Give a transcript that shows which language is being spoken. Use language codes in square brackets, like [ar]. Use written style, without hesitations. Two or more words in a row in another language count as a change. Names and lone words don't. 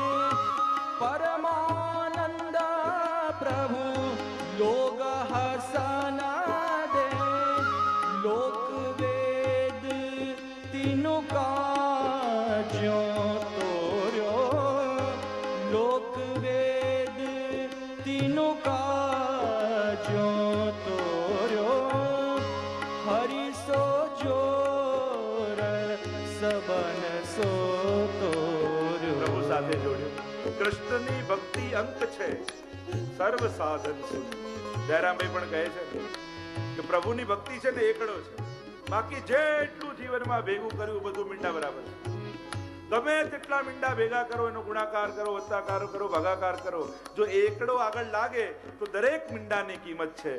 [bra] परमानंद प्रभु लोग हसन दे लोक वेद तीनों का ज्यों तोर्यो लोक वेद तीनों का ज्यों तोर्यो हरि सो जोर सबन सो तोर्यो। [gu] પ્રભુ સાથે જોડ્યો. કૃષ્ણની ભક્તિ અંક છે સર્વ સાધન સુખ. જયરામભાઈ પણ કહે છે કે પ્રભુની ભક્તિ છે ને એકડો છે, બાકી જેટલું જીવનમાં ભેગું કર્યું બધું મીંડા બરાબર છે. ગમે તેટલા મીંડા ભેગા કરો, એનો ગુણાકાર કરો, વત્તાકાર કરો, ભાગાકાર કરો, જો એકડો આગળ લાગે તો દરેક મીંડાની કિંમત છે.